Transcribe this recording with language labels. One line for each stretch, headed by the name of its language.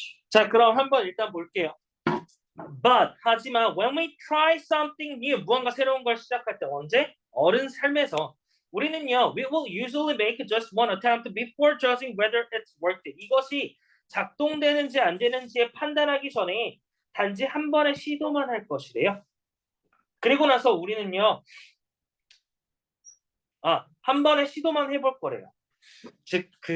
Korean: 자, 그럼 한번 일단 볼게요.
English: But
Korean: 하지만
English: when we try something new
Korean: 무언가 새로운 걸 시작할 때 언제? 어른 삶에서 우리는요
English: we will usually make just one attempt before judging whether it's worked.
Korean: 이것이 작동되는지 안 되는지에 판단하기 전에 단지 한 번의 시도만 할 것이래요. 그리고 나서 우리는요 한 번의 시도만 해볼 거래요. 즉